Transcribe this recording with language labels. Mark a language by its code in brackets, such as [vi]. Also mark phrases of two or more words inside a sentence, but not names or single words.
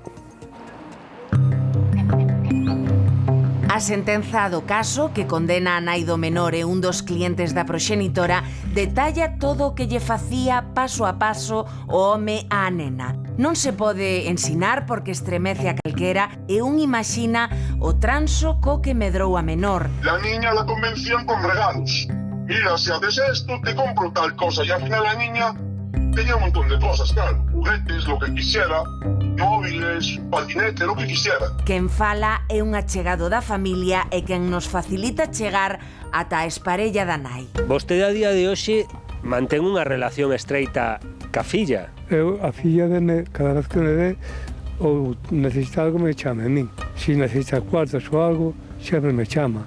[gl] A sentenza do caso, que condena a nai do menor e un dos clientes da proxenitora, detalla todo o que lle facía paso a paso o home á nena. Non se pode ensinar porque estremece a calquera e un imagina o transo co que medrou a menor. [es] La niña la convencían con regalos. Mira, si haces esto, te compro tal cosa. Y al final la niña tenía un montón de cosas, claro. Juguetes, lo que quisiera, móviles, patinete, lo que quisiera. [gl] Quen fala é un achegado da familia e quen nos facilita chegar ata a esparella da nai. Vostede a día de hoxe mantén unha relación estreita ca filla? Eu, a filla deme, cada vez que me ve, ou necesita algo, me chama a min. Se necesita cuartos ou algo, sempre me chama.